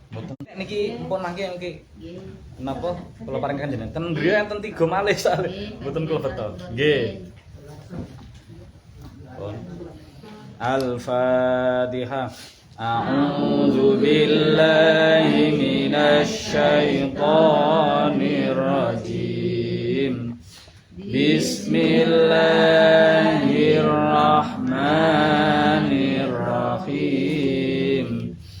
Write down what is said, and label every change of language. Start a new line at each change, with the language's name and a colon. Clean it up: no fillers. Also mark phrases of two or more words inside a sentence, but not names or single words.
Javanese: Niki pun mangke niki. Napa kula paring kanjenengan? Ten griya enten 3 malih soalé. Mboten kula beto. Nggih. Pun. Al-Fatihah.
Arabic: أعوذ بالله من الشيطان الرجيم. بسم الله الرحمن الرحيم.